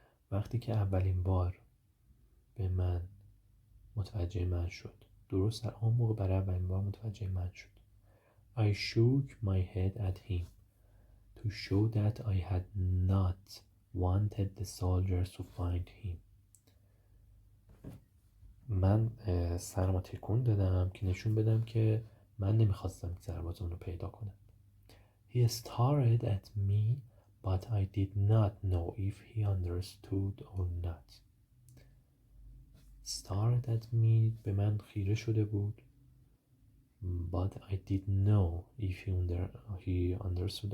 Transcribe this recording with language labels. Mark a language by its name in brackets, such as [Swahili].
[Persian] وقتی که اولین بار به من متوجه من شد، درست در آن موقع برای اولین بار متوجه من شد. [English] I shook my head at him. to show that I had not wanted the soldiers to find him. [Persian] من سرمو تکون دادم که نشون بدم که من نمیخواستم که سرباز اونو پیدا کنم. [English] He stared at me, but I did not know if he understood or not. Stared at me [Persian] به من خیره شده بود. [English] But I did know if he understood.